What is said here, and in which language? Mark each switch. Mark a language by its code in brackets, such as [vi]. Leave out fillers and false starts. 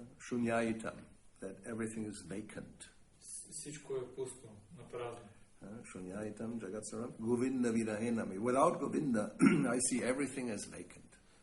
[en] Shunyayitam, that everything is vacant. [bg] Всичко е пусто, напразно. [sa] Shunyayitam jagatsaram Govinda virahenami. [en] Without Govinda, I see everything as vacant.